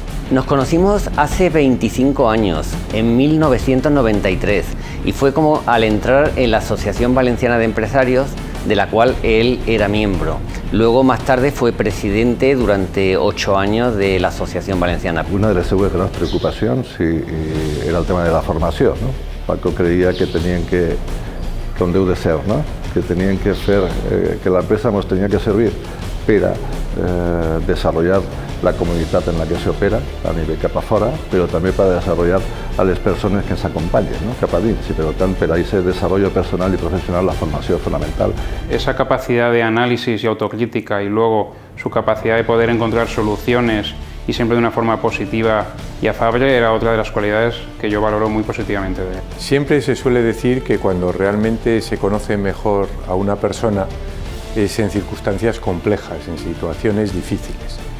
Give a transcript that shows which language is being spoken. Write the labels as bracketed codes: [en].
[es] Nos conocimos hace 25 años, en 1993, y fue como al entrar en la Asociación Valenciana de Empresarios, de la cual él era miembro. Luego, más tarde, fue presidente durante 8 años de la Asociación Valenciana. [ca] Una de les seues grans preocupacions era el tema de la formació. No? Paco creia que tenien que, com deu de ser, no? Que tenien que fer, que l'empresa ens tenia que servir per a desarrollar la comunitat en la que se opera a nivell cap a fora, però també per a desarrollar a les persones que ens acompanyen, no? Cap a dins, i per tant per a [es] ese desarrollo personal y profesional [ca] la formació es fundamental. [es] Esa capacidad de análisis y autocrítica y luego su capacidad de poder encontrar soluciones y siempre de una forma positiva y afable era otra de las cualidades que yo valoro muy positivamente de él. Siempre se suele decir que cuando realmente se conoce mejor a una persona es en circunstancias complejas, en situaciones difíciles.